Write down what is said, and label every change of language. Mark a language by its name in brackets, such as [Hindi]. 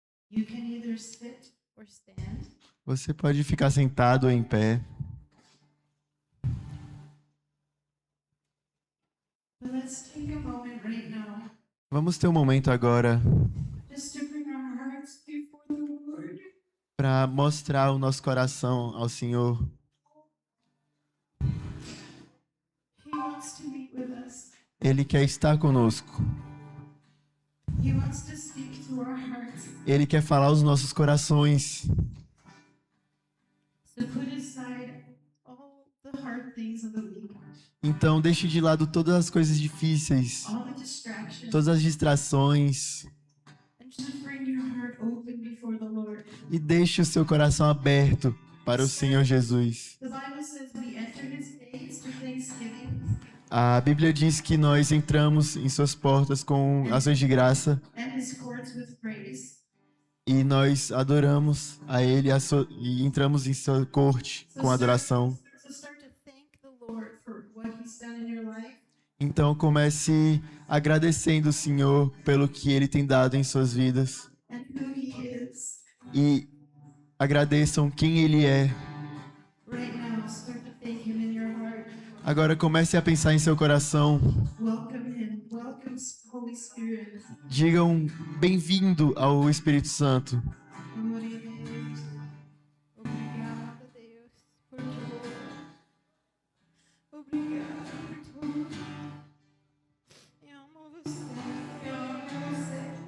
[English] You can either sit or stand. [Portuguese] Você pode ficar sentado ou em pé. [English] But let's take a moment right now [Portuguese] Vamos ter um momento agora [English] just to bring our hearts before the Lord. [Portuguese] para mostrar o nosso coração ao Senhor. [English] He wants to meet with us. [Portuguese] Ele quer estar conosco. [English] He wants to speak to our hearts. [Portuguese] Ele quer falar aos nossos corações. [English] So put aside all the hard things of the week, [Portuguese] Então, deixe de lado todas as coisas difíceis, [English] all the distractions, [Portuguese] todas as distrações [English] and just bring your heart open before the Lord. [Portuguese] e deixe o seu coração aberto para o Senhor Jesus. [English] The Bible says we enter His gates with thanksgiving [Portuguese] A Bíblia diz que nós entramos em suas portas com ações de graça [English] and His courts with praise. [Portuguese] e nós adoramos a Ele e entramos em sua corte com adoração. [English] So start to thank the Lord for what He's done in your life. [Portuguese] Então comece agradecendo o Senhor pelo que Ele tem dado em suas vidas [English] And who He is. [Portuguese] e agradeçam quem Ele é. [English] Right now, start to thank Him in your heart. [Portuguese] Agora comece a pensar em seu coração. [English] Welcome Him. Welcome Holy Spirit. [Portuguese] Digam bem-vindo ao Espírito Santo. Glória a Deus. Obrigada, Deus, por tudo. Obrigada por tudo. Eu amo você. Eu amo você.